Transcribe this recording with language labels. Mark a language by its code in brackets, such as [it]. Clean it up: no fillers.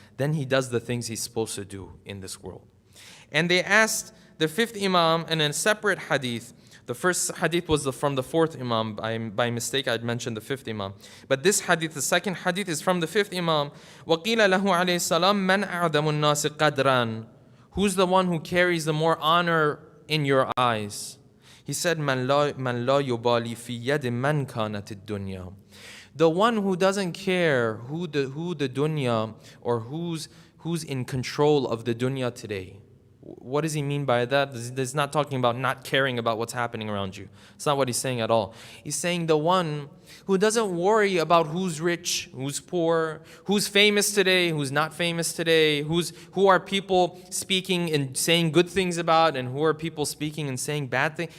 [en] Then he does the things he's supposed to do in this world. And they asked the fifth Imam in a separate hadith. The first hadith was from the fourth Imam. By mistake, I'd mentioned the fifth Imam. But this hadith, the second hadith, is from the fifth Imam. [ar] وَقِيلَ لَهُ عَلَيْهِ السَّلَامُ مَنْ أَعْدَمُ النَّاسِ قَدْرًا. [en] Who's the one who carries the more honor in your eyes? He said, [ar] مَنْ لَا يُبَالِي فِي يَدِ مَنْ كَانَتِ الدُّنْيَا. [en] The one who doesn't care who the dunya, or who's in control of the dunya today. What does he mean by that? He's not talking about not caring about what's happening around you. It's not what he's saying at all. He's saying the one who doesn't worry about who's rich, who's poor, who's famous today, who's not famous today, who are people speaking and saying good things about, and who are people speaking and saying bad things.